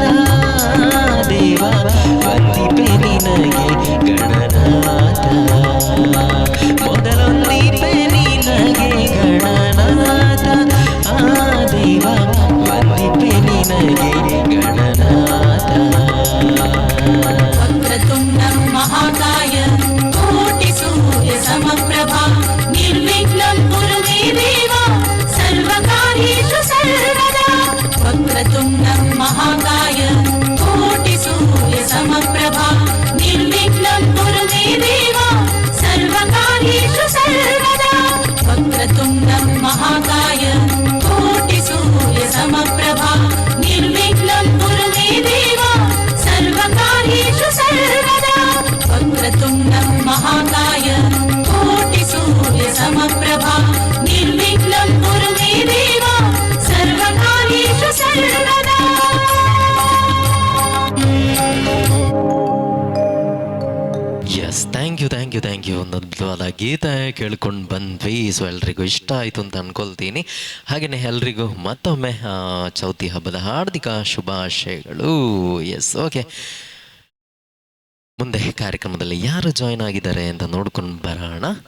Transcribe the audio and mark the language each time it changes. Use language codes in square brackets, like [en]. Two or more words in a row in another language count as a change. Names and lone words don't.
[kn] ದೇವ ವಂದಿಪೆ ನಿನಗೆ ಗಣನಾಥ, ಮೊದಲೊಂದಿಪೆ ನಿನಗೆ ಗಣನಾಥ. ದೇವ ವಂದಿಪೆ ನಿನಗೆ ಗಣನಾಥ. [sa] ವಕ್ರತುಂಡಂ ಮಹಾಕಾಯ ಕೋಟಿ ಸೂರ್ಯ ಸಮಪ್ರಭಾ ನಿರ್ವಿಘ್ನಂ ಕುರು ಮೇ ದೇವ ಸರ್ವಕಾರ್ಯೇಷು ಸರ್ವದಾ. ವಕ್ರತುಂಡಂ ಮಹಾಕಾಯ ಕೋಟಿ ಸೂರ್ಯ ಸಮಪ್ರಭಾ ನಿರ್ವಿಘ್ನಂ ಕುರು ಮೇ ದೇವ ಸರ್ವಕಾರ್ಯೇಷು ಸರ್ವದಾ. ವಕ್ರತುಂಡಂ ಮಹಾಕಾಯ ಕೋಟಿ ಸೂರ್ಯ ಸಮಪ್ರಭಾ ನಿರ್ವಿಘ್ನಂ ಕುರು ಮೇ ದೇವ ಸರ್ವಕಾರ್ಯೇಷು ಸರ್ವದಾ. ವಕ್ರತುಂಡಂ ಮಹಾಕಾಯ ಕೋಟಿ ಸೂರ್ಯ ಸಮಪ್ರಭಾ ನಿರ್ವಿಘ್ನಂ ಕುರು ಮೇ ದೇವ ಸರ್ವಕಾರ್ಯೇಷು ಸರ್ವದಾ. [en] yes, thank you thank you thank you. [kn] ಒಂದು ಅದ್ಭುತವಾದ ಗೀತೆ ಕೇಳ್ಕೊಂಡು ಬಂದ್ವಿ. ಸೊ ಎಲ್ರಿಗೂ ಇಷ್ಟ ಆಯಿತು ಅಂತ ಅಂದ್ಕೊಳ್ತೀನಿ. ಹಾಗೆಯೇ ಎಲ್ರಿಗೂ ಮತ್ತೊಮ್ಮೆ ಚೌತಿ ಹಬ್ಬದ ಹಾರ್ದಿಕ ಶುಭಾಶಯಗಳು. [en] yes, okay. [kn] ಮುಂದೆ ಕಾರ್ಯಕ್ರಮದಲ್ಲಿ ಯಾರು ಜಾಯ್ನ್ ಆಗಿದ್ದಾರೆ ಅಂತ ನೋಡ್ಕೊಂಡು ಬರೋಣ.